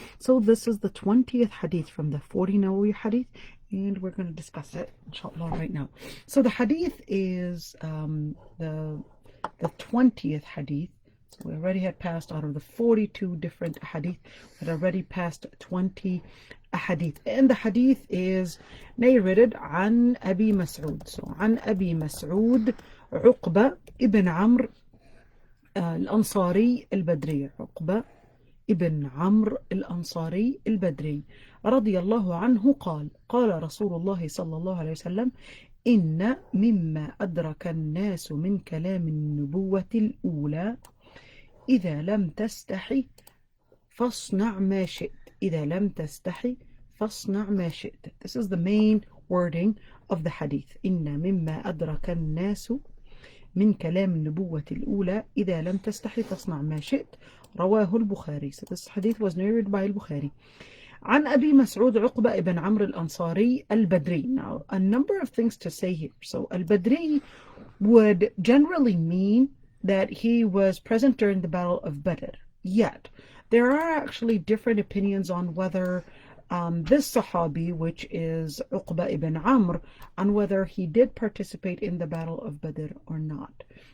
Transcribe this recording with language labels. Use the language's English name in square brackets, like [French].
[English] So this is the 20th hadith from the 40 Nawawi hadith, and we're going to discuss it inshallah right now. So the hadith is the 20th hadith. So we already had passed out of the 42 different hadith, we had already passed 20 hadith. And the hadith is narrated [Arabic] عن أبي مسعود. So عن أبي مسعود عقبة ابن عمرو الأنصاري البدري. عقبة ابن عمرو الأنصاري البدري رضي الله عنه قال: قال رسول الله صلى الله عليه وسلم: إن مما أدرك الناس من كلام النبوة الأولى إذا لم تستحي فاصنع ما شئت. إذا لم تستحي فاصنع ما شئت. [English] This is the main wording of the hadith. [Arabic] إن مما أدرك الناس من كلام النبوة الأولى إذا لم تستحي فاصنع ما شئت. رواه البخاري. [English] So this hadith was narrated by البخاري. [Arabic] عن أبي مسعود عقبة ابن عمرو الأنصاري البدري. [English] Now, a number of things to say here. So, al-Badri would generally mean that he was present during the Battle of Badr. Yet, there are actually different opinions on whether this Sahabi, which is Uqba ibn Amr, on whether he did participate in the Battle of Badr or not.